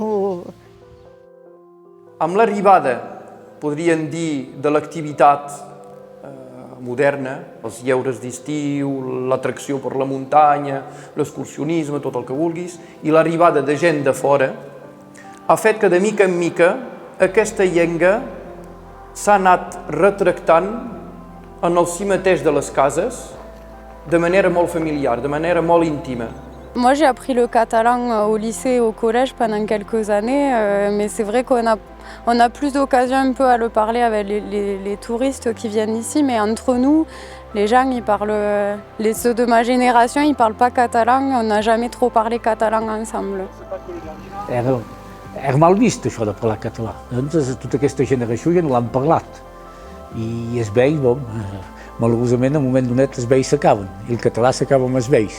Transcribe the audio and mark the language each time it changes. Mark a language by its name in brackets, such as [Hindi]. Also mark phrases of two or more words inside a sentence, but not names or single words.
[Catalan] Amb l'arribada, podríem dir, de l'activitat moderna, els lleures d'estiu, l'atracció per la muntanya, l'excursionisme, tot el que vulguis, i l'arribada de gent de fora, ha fet que de mica en mica aquesta llengua s'ha anat retractant en el si mateix de les cases de manera molt familiar, de manera molt íntima. [French] Moi, j'ai appris le catalan au lycée et au collège pendant quelques années, mais c'est vrai qu'on a plus d'occasion un peu à le parler avec les touristes qui viennent ici, mais entre nous, les gens, ils parlent, ceux de ma génération, ils parlent pas catalan, on n'a jamais trop parlé catalan ensemble. [Catalan] Era mal vist, això de parlar català. Doncs tota aquesta generació ja no l'han parlat. I els vells, malauradament, en un moment donat, els vells s'acaben, i el català s'acaba amb els vells.